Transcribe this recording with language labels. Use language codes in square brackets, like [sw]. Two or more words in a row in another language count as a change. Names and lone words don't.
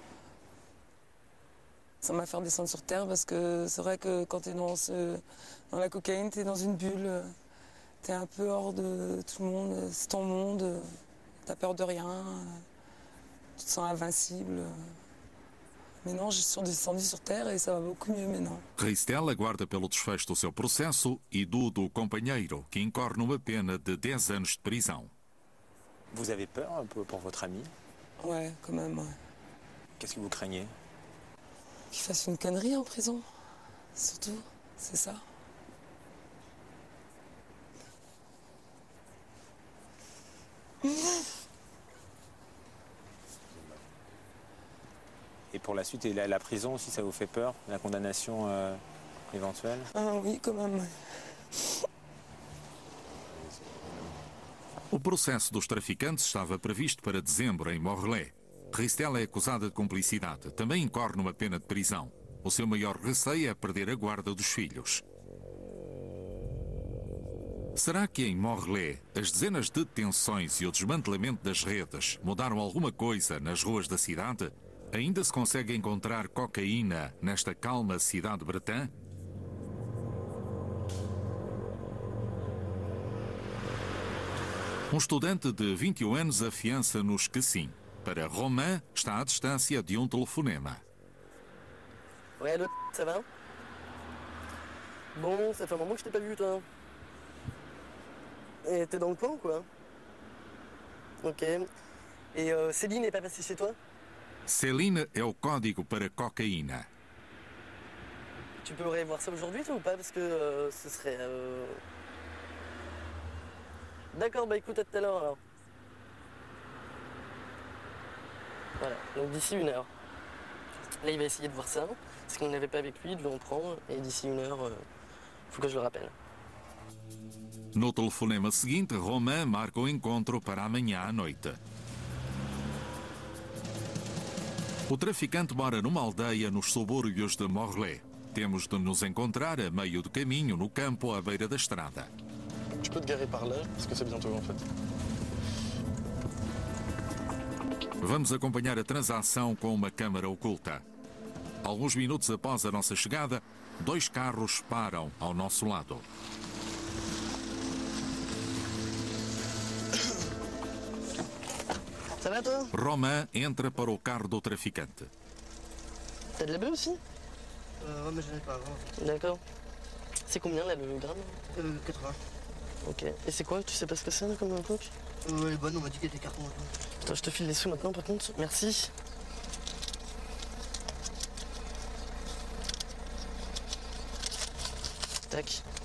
[fr] Ça m'a fait descendre sur terre parce que c'est vrai que quand tu es dans la cocaïne, tu es dans une bulle, tu es un peu hors de tout le monde, c'est ton monde, tu peur de rien, tu te sens invincible. Mais non, je suis descendue sur terre et ça va beaucoup mieux maintenant. [pt] Ristel aguarda pelo desfecho do seu processo e do companheiro, que incorre numa pena de 10 anos de prisão. [fr] Vous avez peur un peu pour votre ami? Ouais, quand même, ouais. Qu'est-ce que vous craignez? Qu'il fasse une connerie en prison, surtout, c'est ça. Et pour la suite, et la prison aussi, ça vous fait peur? La condamnation éventuelle? Ah oui, quand même, ouais. [pt] O processo dos traficantes estava previsto para dezembro em Morlaix. Ristel é acusada de cumplicidade. Também incorre numa pena de prisão. O seu maior receio é perder a guarda dos filhos. Será que em Morlaix as dezenas de detenções e o desmantelamento das redes mudaram alguma coisa nas ruas da cidade? Ainda se consegue encontrar cocaína nesta calma cidade bretã? Um estudante de 21 anos afiança-nos que sim. Para Romain, está à distância de um telefonema. [fr] Ouais, allô, ça va? Bon, ça fait un moment que je t'ai pas vu, toi. Et t'es dans le coin, quoi? Ok. Et Céline n'est pas passée chez toi? [pt] Céline é o código para cocaína. [fr] Tu pourrais voir ça aujourd'hui, toi, ou pas? Parce que ce serait... D'accord, bah écoute, à tout à l'heure, alors. Voilà, donc d'ici 1 heure. Là, il va essayer de voir ça, parce qu'on n'avait pas avec lui, il devait en prendre, et d'ici 1 heure, faut que je le rappelle. [pt] No telefonema seguinte, Romain marca o encontro para amanhã à noite. O traficante mora numa aldeia nos subúrbios de Morlaix. Temos de nos encontrar a meio do caminho, no campo à beira da estrada. [fr] Je peux te garer par là, parce que c'est bientôt en fait. [pt] Vamos acompanhar a transação com uma câmara oculta. Alguns minutos após a nossa chegada, 2 carros param ao nosso lado. [fr] Ça va, toi? [pt] Romain entra para o carro do traficante. [fr] T'as de la bœuf aussi? Ouais, mais j'en ai pas avant. D'accord. C'est combien, là, le gramme? 80. Ok. Et c'est quoi? Tu sais pas ce que c'est, là, comme un coke? Ouais, bonne, on m'a dit qu'il y a des cartons maintenant. Attends, je te file les sous maintenant, par contre. Merci. Tac.